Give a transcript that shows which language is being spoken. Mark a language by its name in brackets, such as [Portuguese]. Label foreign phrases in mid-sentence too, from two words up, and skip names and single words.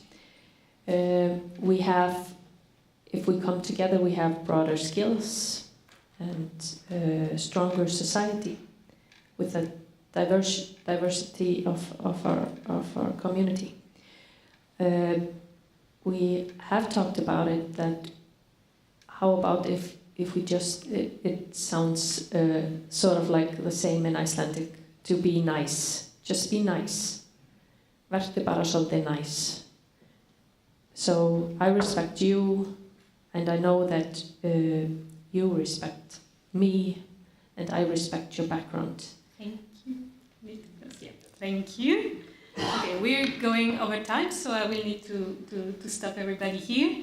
[English] We have, if we come together, we have broader skills and stronger society with a diversity of our community. We have talked about it, that how about if we just, it sounds sort of like the same in Icelandic, to be nice, just be nice. [Icelandic] Verður bara svolítið nice. [English] So I respect you, and I know that you respect me, and I respect your background. Thank you. Yeah, thank you. Okay, we're going over time, so I will need to stop everybody here.